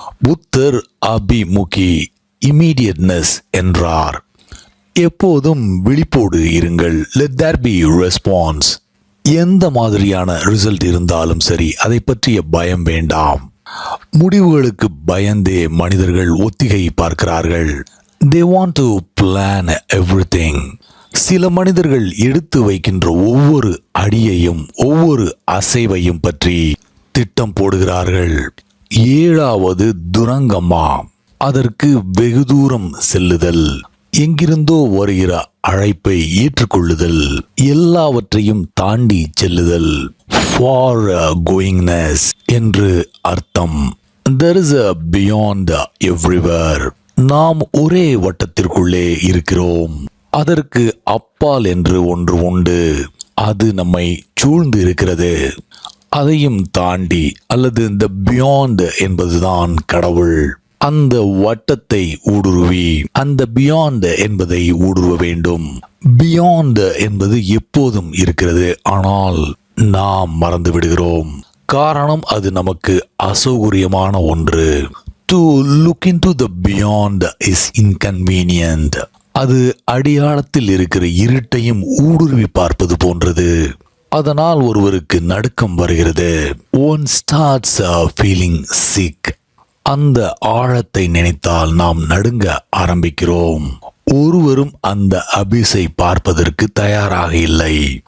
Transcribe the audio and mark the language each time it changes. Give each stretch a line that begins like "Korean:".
Tamil: புத்தர் அபிமுகி, இமீடியட்னஸ் என்றார். எப்போதும் விழிப்போடு இருங்கள்.
English: Let there be response.
Tamil: எந்த மாதிரியான ரிசல்ட் இருந்தாலும் சரி, அதை பற்றிய பயம் வேண்டாம். முடிவுகளுக்கு பயந்தே மனிதர்கள் ஒத்திகை பார்க்கிறார்கள்.
English: They want to plan everything.
Tamil: சில மனிதர்கள் எடுத்து வைக்கின்ற ஒவ்வொரு அடியையும் ஒவ்வொரு அசைவையும் பற்றி திட்டம் போடுகிறார்கள். 7வது துரங்கமா. அதற்கு வெகு தூரம் செல்லுதல், எங்கிருந்தோ வருகிற அழைப்பை ஏற்றுக்கொள்ளுதல், எல்லாவற்றையும் தாண்டி செல்லுதல். ஃபார் கோயிங்னஸ் என்று அர்த்தம்.
English: There is a beyond everywhere.
Tamil: நாம் ஒரே வட்டத்திற்குள்ளே இருக்கிறோம். அதற்கு அப்பால் என்று ஒன்று உண்டு. அது நம்மை சூழ்ந்து இருக்கிறது. அதையும் தாண்டி, அல்லது இந்த பியாண்ட் என்பதுதான் கடவுள். அந்த வட்டத்தை ஊடுருவி அந்த பியாண்ட் என்பதை ஊடுருவ வேண்டும். பியாண்ட் என்பது எப்போதும் இருக்கிறது, ஆனால் நாம் மறந்து விடுகிறோம். காரணம், அது நமக்கு அசௌகரியமான ஒன்று.
English: To look into the beyond is inconvenient.
Tamil: அது அடியாளத்தில் இருக்கிற இருட்டையும் ஊடுருவி பார்ப்பது போன்றது. அதனால் ஒருவருக்கு நடுக்கம் வருகிறது.
English: One starts feeling sick.
Tamil: அந்த ஆழத்தை நினைத்தால் நாம் நடுங்க ஆரம்பிக்கிறோம். ஒருவரும் அந்த அபிஸை பார்ப்பதற்கு தயாராக இல்லை.